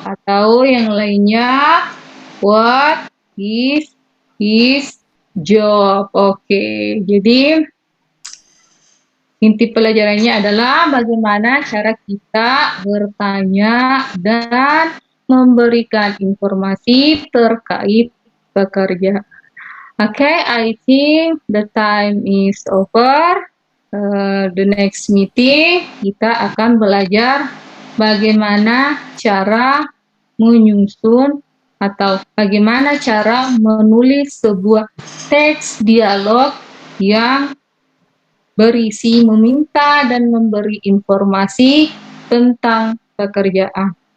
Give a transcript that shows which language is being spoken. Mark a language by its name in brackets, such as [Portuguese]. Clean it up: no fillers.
[Indonesian] Atau yang lainnya, [English] what is his job? [Indonesian] Oke, jadi inti pelajarannya adalah bagaimana cara kita bertanya dan memberikan informasi terkait pekerjaan. [English] Oke, I think the time is over. The next meeting [Indonesian] kita akan belajar bagaimana cara menyusun atau bagaimana cara menulis sebuah teks dialog yang berisi meminta dan memberi informasi tentang pekerjaan.